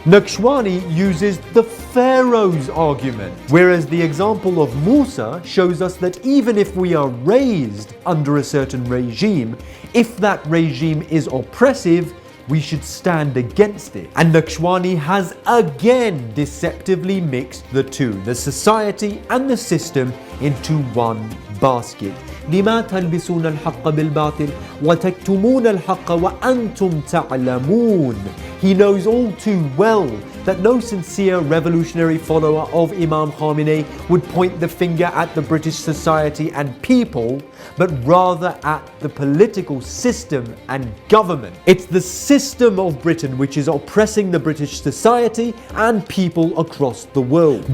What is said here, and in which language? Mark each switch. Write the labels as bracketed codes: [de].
[en] NAKSHWANI uses the Pharaoh's argument, whereas the example of Musa shows us that even if we are raised under a certain regime, if that regime is oppressive, we should stand against it. And NAKSHWANI has again deceptively mixed the two, the society and the system, into one basket. [ar] لما تلبسون الحق بالباطل وتكتمون الحق وأنتم تعلمون. [en] He knows all too well that no sincere revolutionary follower of Imam Khamenei would point the finger at the British society and people, but rather at the political system and government. It's the system of Britain which is oppressing the British society and people across the world.